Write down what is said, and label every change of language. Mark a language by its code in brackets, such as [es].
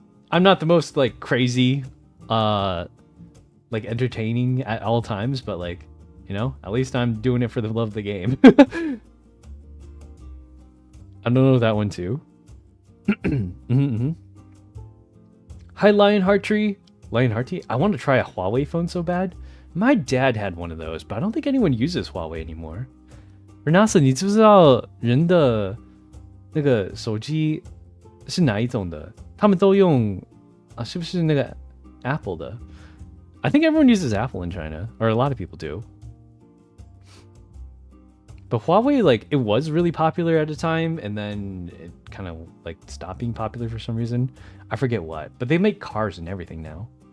[en] I'm not the most like crazy, like entertaining at all times, but like, you know, at least I'm doing it for the love of the game. I don't know that one too. Hi, Lionheart Tree. Lionheart Tree. I want to try a Huawei phone so bad. My dad had one of those, but I don't think anyone uses Huawei anymore. [zh] Renasa, 你知不知道人的那个手机是哪一种的？他们都用啊，是不是那个 Apple 的？ [en] I think everyone uses Apple in China, or a lot of people do. But Huawei, like, it was really popular at a time, and then it kind of like stopped being popular for some reason. I forget what, but they make cars and everything now.